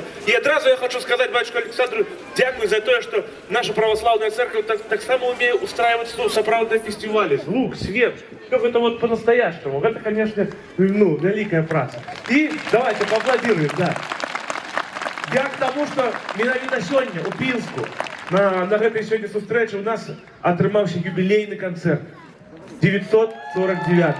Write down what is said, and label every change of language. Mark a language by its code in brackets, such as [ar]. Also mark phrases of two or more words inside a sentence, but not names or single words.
[ru] И одразу я хочу сказать батюшку Александру, дякую за то, что наша православная церковь [uk] так само [ru] умеет устраивать сопроводные фестивали. Звук, свет, как это вот по-настоящему. Это, конечно, великая праца. И давайте поаплодируем, да. Я к тому, что [be] менавіта сёння у Пінску на гэтай сёння сустрэчы у нас атрымаўся юбілейны канцэрт 949.